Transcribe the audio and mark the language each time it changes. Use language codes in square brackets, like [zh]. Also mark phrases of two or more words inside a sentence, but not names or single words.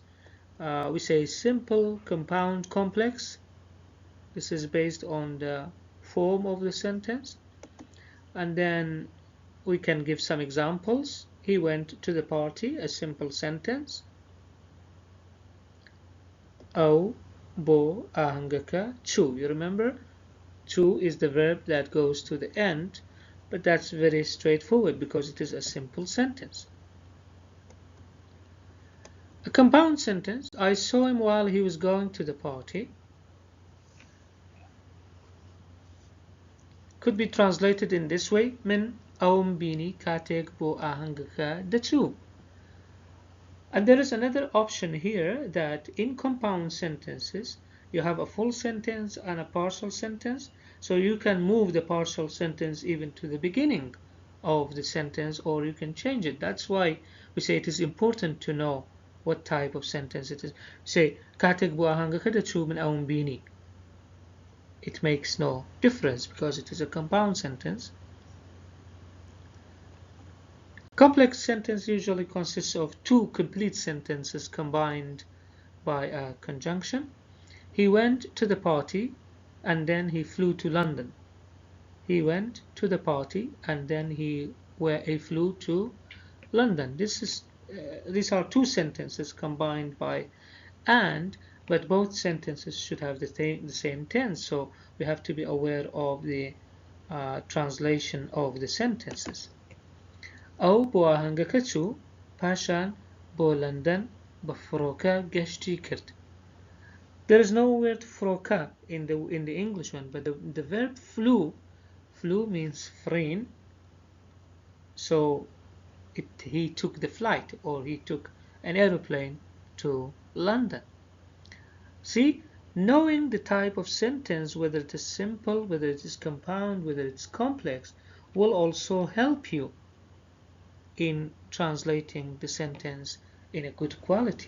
[en] We say simple, compound, complex. This is based on the form of the sentence. And then we can give some examples. He went to the party, a simple sentence. [ckb] أو بۆ ئاهەنگەکە چوو. [en] You remember? To is the verb that goes to the end, but that's very straightforward because it is a simple sentence. A compound sentence, I saw him while he was going to the party, could be translated in this way: [ckb] من ئەوم بینی کاتێک بۆ ئاهەنگەکە دەچوو. [en] And there is another option here that in compound sentences you have a full sentence and a partial sentence, so you can move the partial sentence even to the beginning of the sentence, or you can change it. That's why we say it is important to know what type of sentence it is. [ckb] Say کاتێک بۆ ئاهەنگەکە دەچوو من ئەوم بینی. [en] It makes no difference because it is a compound sentence. Complex sentence usually consists of 2 complete sentences combined by a conjunction. He went to the party and then he flew to London. He went to the party and then he flew to London. These are two sentences combined by and, but both sentences should have the same tense, so we have to be aware of the translation of the sentences. [ckb] ئەو بۆ ئاهەنگەکە چوو پاشان بۆ لەندەن بە فڕۆکە گەشتی کرد. [en] There is no word فڕۆکە in the English one, but the verb flew means flying, so he took the flight, or he took an aeroplane to London. See, knowing the type of sentence, whether it is simple, whether it is compound, whether it's complex, will also help you in translating the sentence in a good quality.